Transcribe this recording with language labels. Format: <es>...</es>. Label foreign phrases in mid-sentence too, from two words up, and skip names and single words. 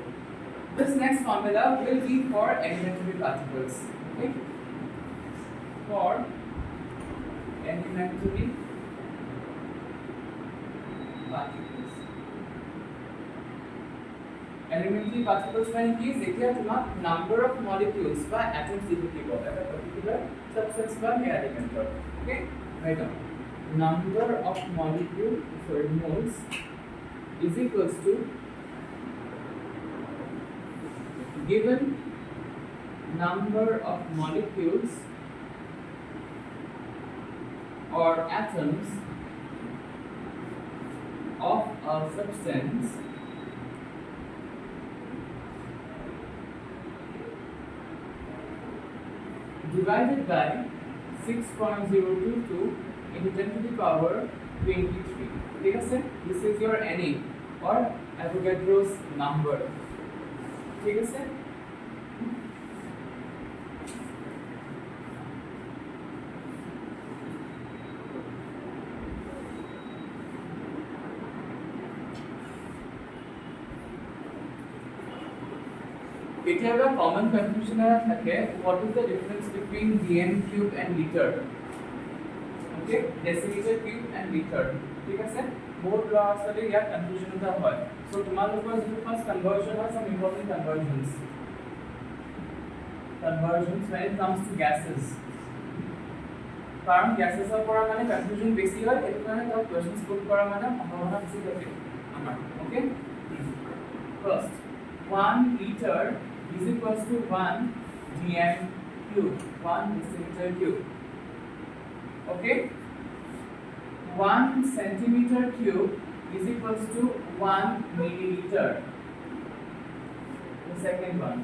<en>This next formula will be for elementary particles. Okay? For elementary particles. Elementary particles mean ki</en> <as>যেতিয়া তোমাক</as> <en>number of molecules বা atoms</en> <as>দিব এটা</as> <en>particular substance বা element ৰ, okay, right now number of moles is equals to given number of molecules or atoms of a substance divided by 6.022 into 10 to the power 23.</en> <as>ঠিক আছে?</as> <en>This is your Na or Avogadro's number.</en> <as>ঠিক আছে? এটা একটা</as> <en>common confusion</en> <as>থাকে,</as> <en>what is the difference between dm cube and liter? Okay, decimeter cube and liter.</en> <as>ঠিক আছে? বহুত ল'ৰা ছোৱালী ইয়াত কনফিউশন এটা হয়। সো তোমালোকৰ যিটো</as> <en>first conversion</en> <as>হয়,</as> <en>some important conversions when it comes to gases,</en> <as>কাৰণ গ্যাসেছৰ পৰা মানে কনফিউজন বেছি হয়, এইটো কাৰণে তাত</as> <en>questions put</en> <as>কৰা মানে সম্ভাৱনা বেছি থাকে আমাৰ।</as> <en>okay, first 1 liter is equals to 1 dm cube, 1 decimeter cube. Okay, 1 centimeter cube is equals to 1 milliliter. The second one.</en>